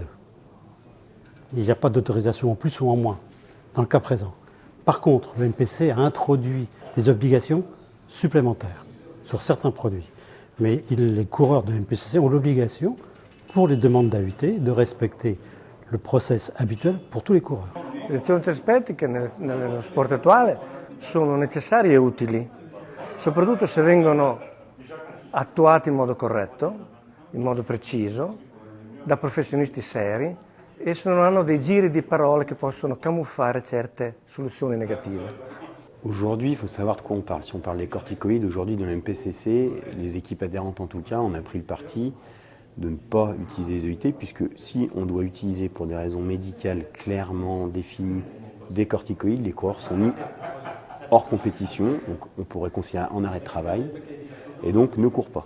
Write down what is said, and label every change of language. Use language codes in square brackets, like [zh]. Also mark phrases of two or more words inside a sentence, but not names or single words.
[fr] Il n'y a pas d'autorisation en plus ou en moins, dans le cas présent. Par contre, le MPC a introduit des obligations supplémentaires sur certains produits. Mais les coureurs de MPCC ont l'obligation, pour les demandes d'AUT, de respecter le process habituel pour tous les coureurs. [it] Le lezioni terapeutiche nello sport attuale sono necessarie e utili, soprattutto se vengono attuate in modo corretto, in modo preciso, da professionisti seri e se non hanno dei giri di parole che possono camuffare certe soluzioni negative. [fr] Aujourd'hui, il faut savoir de quoi on parle. Si on parle des corticoïdes, aujourd'hui dans le MPCC, les équipes adhérentes en tout cas, on a pris le parti de ne pas utiliser les EUT, puisque si on doit utiliser pour des raisons médicales clairement définies des corticoïdes, les coureurs sont mis hors compétition, donc on pourrait considérer en arrêt de travail, et donc ne courent pas.